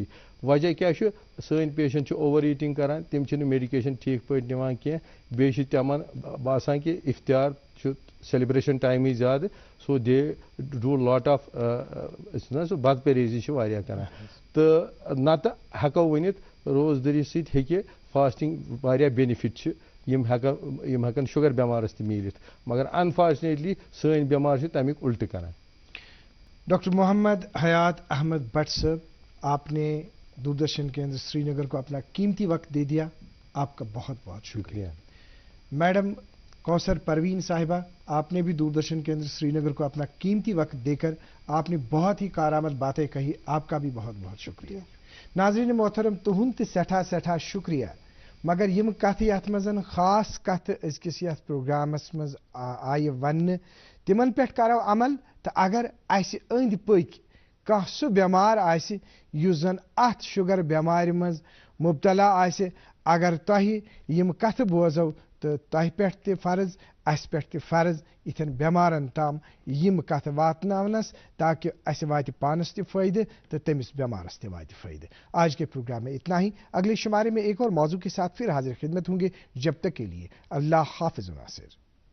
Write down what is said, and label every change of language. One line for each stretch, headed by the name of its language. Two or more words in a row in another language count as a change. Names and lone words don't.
Kashmiri: وجہ کیٛاہ چھُ سٲنۍ پیشنٹ چھِ
English: over eating
Kashmiri: کران تِم چھِنہٕ میڈِکیشن ٹھیٖک پٲٹھۍ نِوان کینٛہہ بیٚیہِ چھِ تِمن باسان کہِ اِفتِیار چھُ
English: celebration time
Kashmiri: زیادٕ
English: so they do lot of
Kashmiri: سُہ بد پرہیزی چھِ واریاہ کران تہٕ نتہٕ ہٮ۪کو ؤنِتھ روزدٔری سۭتۍ ہیٚکہِ فاسٹنگ واریاہ بینِفٹ چھِ یِم ہٮ۪کن شُگر بٮ۪مارس تہِ میٖلِتھ مگر انفارچُنیٹلی سٲنۍ بٮ۪مار چھِ تمیُک الٹہٕ کران.
Urdu: ڈاکٹر محمد حیات احمد بٹ صاحب آپ نے دوردرشن کیندر سری نگر کو اپنا قیمتی وقت دے دیا آپ کا بہت بہت شکریہ. میڈم کوثر پروین صاحبہ آپ نے بھی دوردرشن کیندر سری نگر کو اپنا قیمتی وقت دے کر آپ نے بہت ہی کارآمد باتیں کہی آپ کا بھی بہت بہت شکریہ.
Kashmiri: ناظرین محترم تہند تہِ سٮ۪ٹھاہ شکریہ مگر یم کتھ یتھ منٛز خاص کتھ أزکِس یتھ پروگرامس منٛز آیہِ وننہٕ تمن پٮ۪ٹھ کرو عمل تہٕ اگر اسہِ أنٛدۍ پٔکۍ کانٛہہ سُہ بٮ۪مار آسہِ یُس زن اتھ شُگر بٮ۪مارِ منٛز مبتلا آسہِ اگر تۄہہِ یم کتھٕ بوزو تہٕ تۄہہِ پٮ۪ٹھ تہِ فرض اسہِ پٮ۪ٹھ تہِ فرض یِتھٮ۪ن بٮ۪مارن تام یم کتھٕ واتناونس تاکہ اسہِ واتہِ پانس تہِ فٲیدٕ تہٕ تٔمِس بٮ۪مارس تہِ واتہِ فٲیدٕ.
Urdu: آج کے پروگرام میں اتنا ہی. اگلے شمارے میں ایک اور موضوع کے ساتھ پھر حاضر خدمت ہوں گے. جب تک کے لیے اللہ حافظ ناصر.